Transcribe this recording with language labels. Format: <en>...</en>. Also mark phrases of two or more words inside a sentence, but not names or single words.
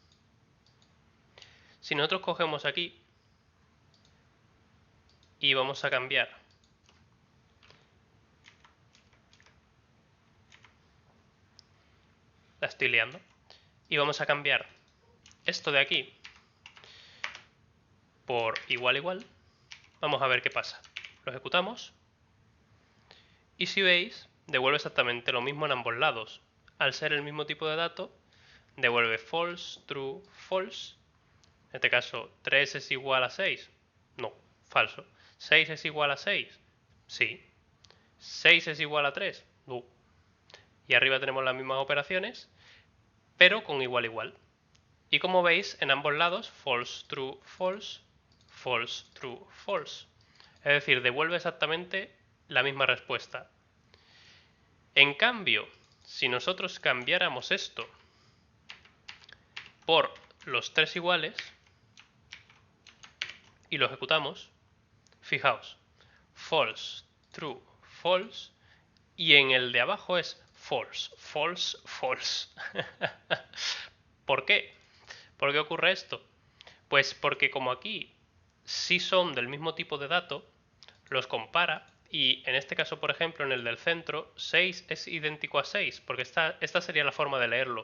<es>Si nosotros cogemos aquí y vamos a cambiar la estoy liando, y vamos a cambiar esto de aquí por igual igual, vamos a ver qué pasa. Lo ejecutamos y si veis, devuelve exactamente lo mismo en ambos lados. Al ser el mismo tipo de dato, devuelve</es> <en>false, true, false.</en> <es>En este caso, 3 es igual a 6. No, falso. 6 es igual a 6. Sí. 6 es igual a 3. No. Y arriba tenemos las mismas operaciones, pero con igual igual. Y como veis, en ambos lados,</es> <en>false, true, false, false, true, false.</en> <es>Es decir, devuelve exactamente la misma respuesta. En cambio, si nosotros cambiáramos esto por los tres iguales y lo ejecutamos, fijaos,</es> <en>false, true, false,</en> <es>y en el de abajo es</es> <en>false, false, false.</en> <es>¿Por qué? ¿Por qué ocurre esto? Pues porque como aquí sí son del mismo tipo de dato, los compara y en este caso, por ejemplo, en el del centro, 6 es idéntico a 6, porque esta sería la forma de leerlo.</es>